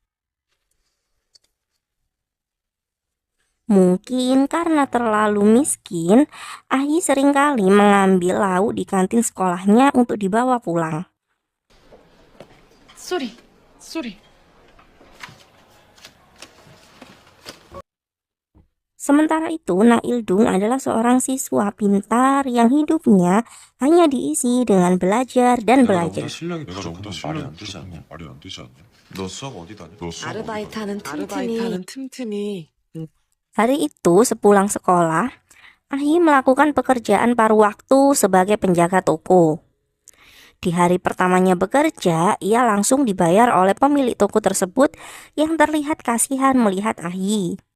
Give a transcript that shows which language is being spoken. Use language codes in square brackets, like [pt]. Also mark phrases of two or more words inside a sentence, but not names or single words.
[id] Mungkin karena terlalu miskin, Ah-hee seringkali mengambil lauk di kantin sekolahnya untuk dibawa pulang. [en] 쏘리. [id] Sementara itu, Na Il-dung adalah seorang siswa pintar yang hidupnya hanya diisi dengan belajar dan belajar. [ko] 실력이 그 정도면 말이 안 되지 않냐? 말이 안 되지 않냐? 너 수학 어디 다녀? 너 수학 아르바이트하는 틈틈이. [id] Hari itu, sepulang sekolah, Ah-hee melakukan pekerjaan paruh waktu sebagai penjaga toko. Di hari pertamanya bekerja, ia langsung dibayar oleh pemilik toko tersebut yang terlihat kasihan melihat Ah-hee.